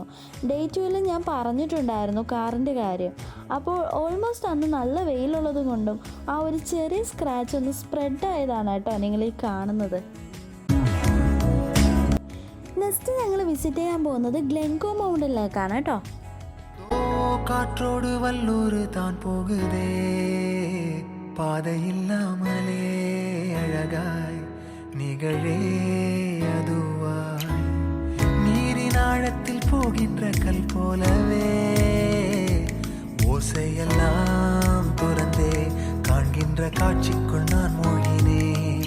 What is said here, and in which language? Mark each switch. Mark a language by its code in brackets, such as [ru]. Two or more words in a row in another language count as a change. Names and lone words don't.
[ml] ഡേ 2ൽ ഞാൻ പറഞ്ഞിട്ടുണ്ടായിരുന്നു കാറിൻ്റെ കാര്യം. അപ്പോൾ ഓൾമോസ്റ്റ് അന്ന് നല്ല വെയിലുള്ളത് കൊണ്ടും ആ ഒരു ചെറിയ സ്ക്രാച്ച് ഒന്ന് സ്പ്രെഡ് ആയതാണ് കേട്ടോ നിങ്ങൾ ഈ കാണുന്നത്. നെക്സ്റ്റ് ഞങ്ങൾ വിസിറ്റ് ചെയ്യാൻ പോകുന്നത് ഗ്ലെൻകോ മൗണ്ടനിലേക്കാണ് കേട്ടോ. [ta] காற்றோடு வல்லூர் தான் போகுதே, பாதை இல்லாமலே அழகாய் நிகழே அதுவாய். நீரின் ஆழத்தில் போகின்ற கல் போலவே ஓசையெல்லாம் துறந்தே காண்கின்ற காட்சிக்குள் நான் மூழ்கினேன்.